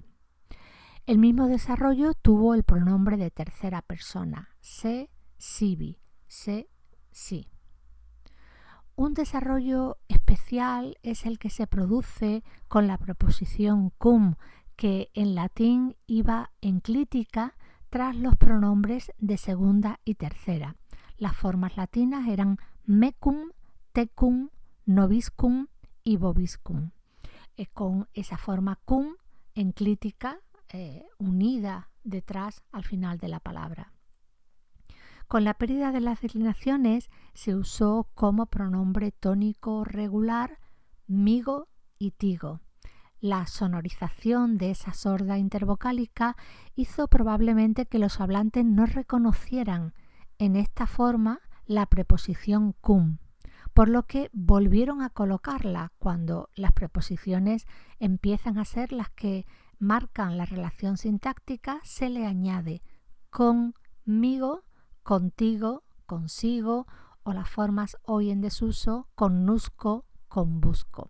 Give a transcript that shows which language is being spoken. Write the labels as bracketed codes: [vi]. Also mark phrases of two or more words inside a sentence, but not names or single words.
[es] El mismo desarrollo tuvo el pronombre de tercera persona, se, sibi, se, si. Un desarrollo especial es el que se produce con la preposición cum, que en latín iba enclítica tras los pronombres de segunda y tercera. Las formas latinas eran mecum, tecum, nobiscum y vobiscum. Con esa forma cum enclítica unida detrás al final de la palabra. Con la pérdida de las declinaciones se usó como pronombre tónico regular migo y tigo. La sonorización de esa sorda intervocálica hizo probablemente que los hablantes no reconocieran en esta forma la preposición cum, por lo que volvieron a colocarla cuando las preposiciones empiezan a ser las que marcan la relación sintáctica, se le añade conmigo, contigo, consigo o las formas hoy en desuso connusco, conbusco.